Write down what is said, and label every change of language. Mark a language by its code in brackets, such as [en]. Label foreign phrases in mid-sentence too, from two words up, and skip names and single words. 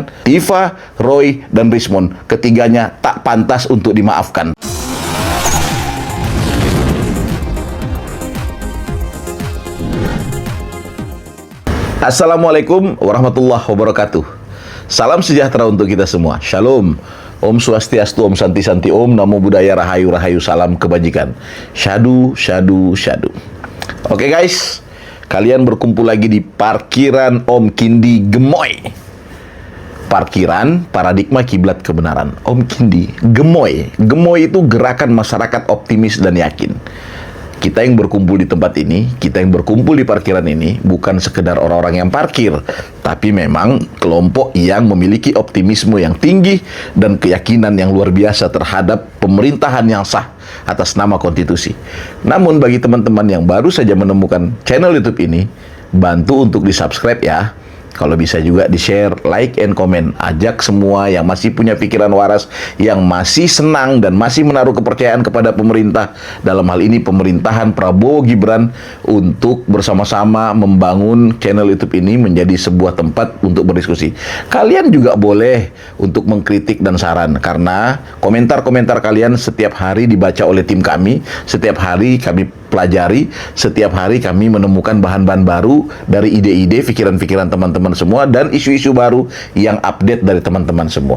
[id] Tifa, Roy, dan Rismond. Ketiganya tak pantas untuk dimaafkan. [ar] السلام عليكم ورحمة الله وبركاته. [id] Salam sejahtera untuk kita semua. Shalom. [sa] ॐ स्वस्त्यस्तु, ॐ शान्तिः शान्तिः ॐ, [pi] Namo Buddhaya, [jv] Rahayu Rahayu, [id] Salam Kebajikan. [pi] Syadu, syadu, syadu. [en] Oke guys, [id] kalian berkumpul lagi di parkiran Om Kindi Gemoy. Parkiran paradigma kiblat kebenaran. Om Kindi Gemoy. Gemoy itu gerakan masyarakat optimis dan yakin. Kita yang berkumpul di tempat ini, kita yang berkumpul di parkiran ini, bukan sekedar orang-orang yang parkir, tapi memang kelompok yang memiliki optimisme yang tinggi dan keyakinan yang luar biasa terhadap pemerintahan yang sah atas nama konstitusi. Namun bagi teman-teman yang baru saja menemukan channel YouTube ini, bantu untuk di-subscribe ya. Kalau bisa juga di-share, [en] like, and comment. [id] Ajak semua yang masih punya pikiran waras, yang masih senang dan masih menaruh kepercayaan kepada pemerintah, dalam hal ini pemerintahan Prabowo Gibran, untuk bersama-sama membangun channel YouTube ini menjadi sebuah tempat untuk berdiskusi. Kalian juga boleh untuk mengkritik dan saran, karena komentar-komentar kalian setiap hari dibaca oleh tim kami, setiap hari kami pelajari, setiap hari kami menemukan bahan-bahan baru dari ide-ide, pikiran-pikiran teman-teman semua, dan isu-isu baru yang update dari teman-teman semua.